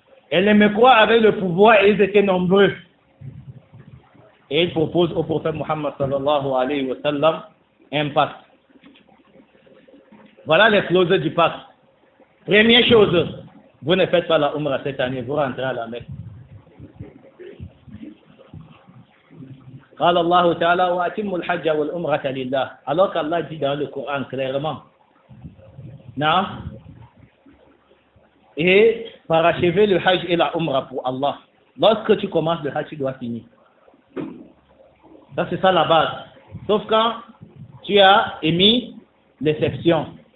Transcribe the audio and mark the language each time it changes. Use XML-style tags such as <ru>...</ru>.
<fr>Et les Mecquois avaient le pouvoir et ils étaient nombreux. Et ils proposent au prophète Muhammad</fr> <ar>sallallahu alayhi wa sallam</ar> <fr>un pacte. Voilà les clauses du pacte. Première chose, vous ne faites pas la Umrah cette année, vous rentrez à la Mecque.</fr> <ar>قال الله تعالى وأتموا الحج والعمرة لله.</ar> <fr>Alors qu'Allah dit dans le Coran clairement, non? Et parachever le hajj et la umrah pour Allah. Lorsque tu commences le hajj, tu dois finir. Ça, c'est ça la base. Sauf quand tu as émis l'exception.</fr>